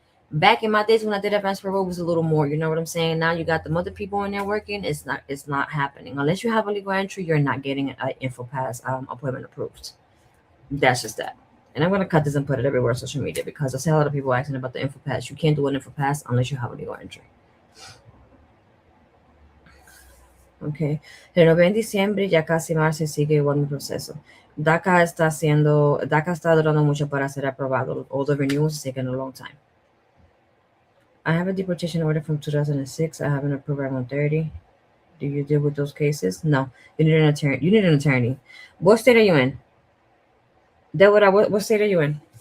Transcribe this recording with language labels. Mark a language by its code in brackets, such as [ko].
[en] Back in my days when I did advance parole was a little more, you know what I'm saying? Now you got the other people in there working. It's not happening. Unless you have a legal entry, you're not getting an InfoPass appointment approved. That's just that. And I'm going to cut this and put it everywhere on social media because I see a lot of people asking about the InfoPass. You can't do an InfoPass unless you have a legal entry. Ok. [es] Renové en diciembre, ya casi marzo y sigue igual mi proceso. DACA está durando mucho para ser aprobado. [en] All the renewals is taking a long time. I have a deportation order from 2006. I have an approved I-130. Do you deal with those cases? No. You need an attorney. You need an attorney. What state are you in? Deborah, what state are you in?